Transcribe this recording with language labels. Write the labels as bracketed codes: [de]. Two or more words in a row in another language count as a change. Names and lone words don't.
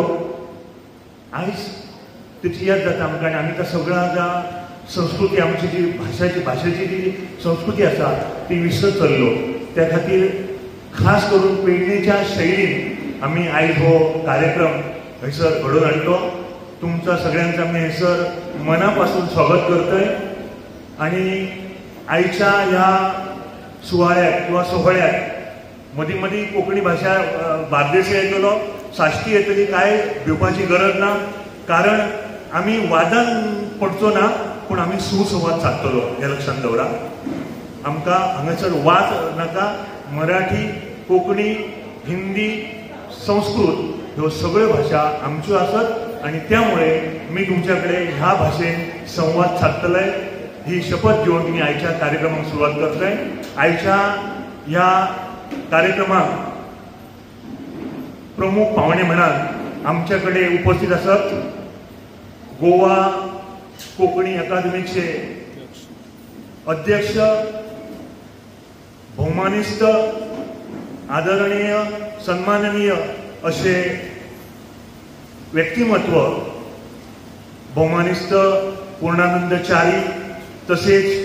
[kok] आयज तेची याद जाता आमकां आनी आमी त्या सगळ्या ज्या संस्कृती आमची जी भाशेची जी संस्कृती आसा ती विसरत चल्लो. त्या खातीर खास करून पेडणेच्या शैलीन आम्ही आयज हो कार्यक्रम हयसर घडोवन हाडलो. [mr] तुमचा सगळ्यांचं आम्ही हयसर मनापासून स्वागत करतोय. [kok] आणि आयच्या ह्या सुवाळ्याक किंवा सोहळ्याक मदीं मदीं कोंकणी भाशा बार्देशी येतलो, साश्टी येतली, काय भिवपाची गरज ना. कारण आम्ही वादान पडचो ना, पूण आम्ही सुसंवाद सादतलो हे लक्षात दवरा. आमकां हांगासर वाद नाका. मराठी, कोंकणी, हिंदी, संस्कृत ह्यो सगळ्यो भाशा आमच्यो आसत आणि त्यामुळे मी तुमच्याकडे ह्या भाषेन संवाद साधतले ही शपथ घेऊन मी आयच्या कार्यक्रमाक सुरुवात करतोय. [mr] आयच्या ह्या कार्यक्रमाक प्रमुख पाहुणे म्हणान आमच्याकडे उपस्थित असत गोवा कोंकणी अकादमीचे अध्यक्ष, बहुमानिस्त, आदरणीय, सन्माननीय असे व्यक्तिमत्व बहुमानिस्त पूर्णानंद च्यारी, तसेच